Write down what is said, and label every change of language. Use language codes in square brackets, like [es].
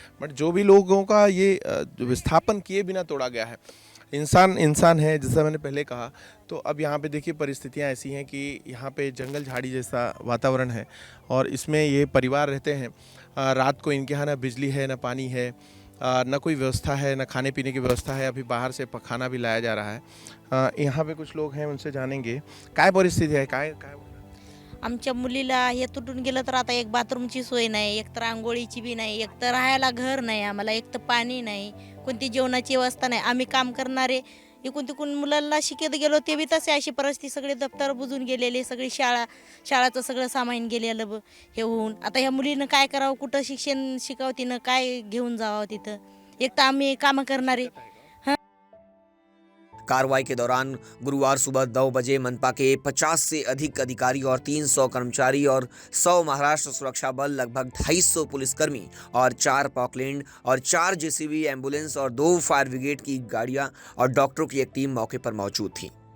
[hi] But जो भी लोगों का ये विस्थापन किए बिना तोड़ा गया है, इंसान है, जैसा मैंने पहले कहा। तो अब यहाँ पे देखिए परिस्थितियाँ ऐसी हैं कि यहाँ पे जंगल झाड़ी जैसा वातावरण है और इसमें ये परिवार रहते हैं। रात को इनके यहाँ ना बिजली है, ना पानी है, ना कोई व्यवस्था है, ना खाने पीने की व्यवस्था है। अभी बाहर से खाना भी लाया जा रहा है। यहाँ पे कुछ लोग हैं, उनसे जानेंगे [mr] काय परिस्थिती आहे, काय काय आमच्या मुलीला हे तुटून गेलं तर आता एक बाथरूमची सोय नाही, एक तर आंघोळीची बी नाही, एक तर राहायला घर नाही आम्हाला, एक तर पाणी नाही, कोणती जेवणाची व्यवस्था नाही। आम्ही काम करणारे इकून तिकून मुलांना शिकत गेलो ते बी तसे अशी परिस्थिती, सगळे दप्तर बुजून गेलेले, सगळी शाळाचं सगळं सामान गेलेलं हे होऊन आता ह्या मुलीनं काय करावं, कुठं शिक्षण शिकावं, तिनं काय घेऊन जावं तिथं। एक तर आम्ही कामं करणारे। [hi] कार्रवाई के दौरान गुरुवार सुबह 9 बजे मनपा के 50 से अधिक अधिकारी और 300 कर्मचारी और 100 महाराष्ट्र सुरक्षा बल, लगभग 250 पुलिसकर्मी और 4 पॉकलैंड और 4 जेसीबी, एम्बुलेंस और 2 फायर ब्रिगेड की गाड़ियां और डॉक्टरों की एक टीम मौके पर मौजूद थी।